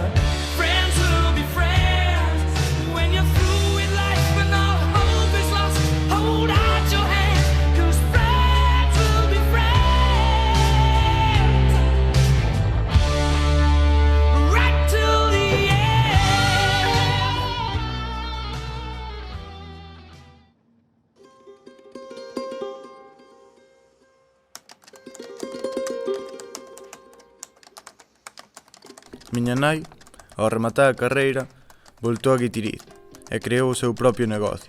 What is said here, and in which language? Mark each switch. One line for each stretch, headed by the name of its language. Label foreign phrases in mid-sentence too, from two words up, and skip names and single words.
English: Friends will be friends when you're through with life, when all hope is lost. Hold out your hand, 'cause friends will be friends right till the end.
Galician: Miña nai, ao rematar a carreira, voltou a Guitiriz e creou o seu propio negocio.